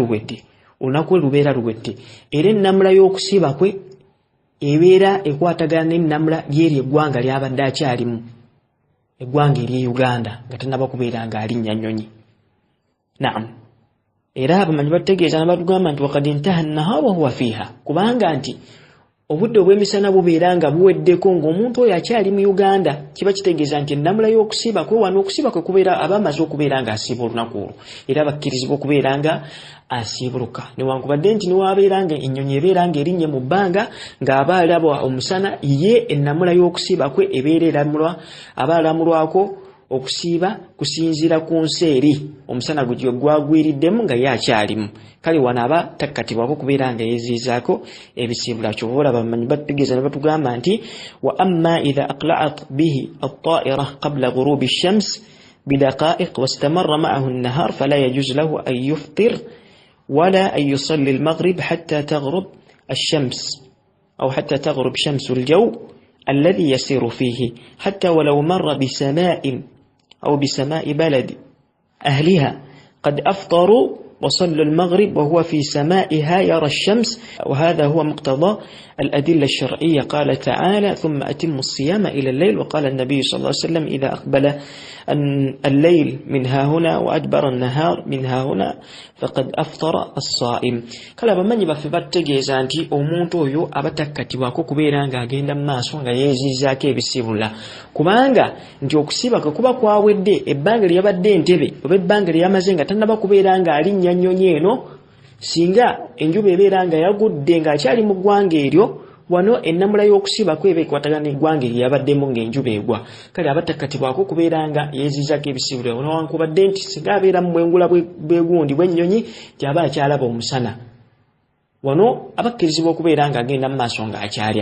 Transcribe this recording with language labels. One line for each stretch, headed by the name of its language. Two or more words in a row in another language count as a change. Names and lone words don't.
Ganda: lubeera luwedde era ennamula y'okusiiba kwe ebeera ekwatagana n'ennamula ly'eri eggwanga ly'abadde akyalimu, eggwanga ery'e Uganda nga tannaba kubeera ng'alinnya Nnyonyi. Naam, era abamanyi bategeeza ne batugamba nti
Arabic: وقد انتهى النهار وهو فيها,
Ganda: kubanga nti obudde obw'emisana bubeera nga buweddeko ng'omuntu oyo akyali mu Uganda, kiba kitegeeza nti ennamula y'okusiiba kwe wano okusiiba kwe kubeera aba amaze okubeera ng'asiiba olunaku olwo era bakkirizibwa okubeera nga asiibuluka, newankubadde nti newabeera nga ennyonyi ebeera ng'erinnye mu bbanga ng'aba alaba omusana, ye ennamula y'okusiiba kwe ebeera aba alamulwako okusiiba kusinziira ku nsi eri omusana gwe gwagwiriddemu nga ye akyalimu. Kale wano aba takkatibwako kubeera nga yeeziizaako ebisiibula. Kyova olaba bamanyi bategeeza ne batugamba nti
Arabic: وأما إذا أقلعت به الطائرة قبل غروب الشمس بدقائق واستمر معه النهار فلا يجوز له أن يفطر ولا أن يصلي المغرب حتى تغرب الشمس أو حتى تغرب شمس الجو الذي يسير فيه حتى ولو مر بسماء أو بسماء بلد أهلها قد أفطروا وصلوا المغرب وهو في سمائها يرى الشمس، وهذا هو مقتضى الأدلة الشرعية. قال تعالى ثم أتم الصيام إلى الليل، وقال النبي صلى الله عليه وسلم إذا أقبل الليل من ها هنا وأدبر النهار من ها هنا فقد أفطر الصائم.
Ganda: kala bamanyi baffe bategeeza nti omuntu oyo abatakkatibwako kubeera ng'agenda mu maaso nga yeeziizaako ebisiibula, kubanga nti okusiiba kwe kuba kwawedde ebbanga lye yabadde Entebbe oba ebbanga lye yamaze nga tannaba kubeera ng'alinnya Nnyonyi eno. Singa enjuba ebeera nga yagudde ng'akyali mu ggwanga eryo, wano ennamula y'okusiiba kweba ekwatagana eggwanga eryo yabaddemu ng'enjuba egwa, kale abatakkatibwako kubeera nga yeeziizaako ebisiibula newankubadde nti singa abeera mu bwengula bwegundi bw'ennyonyi nti aba akyalaba omusana, wano abakkirizibwa okubeera ng'agenda mu maaso ng'akyalya.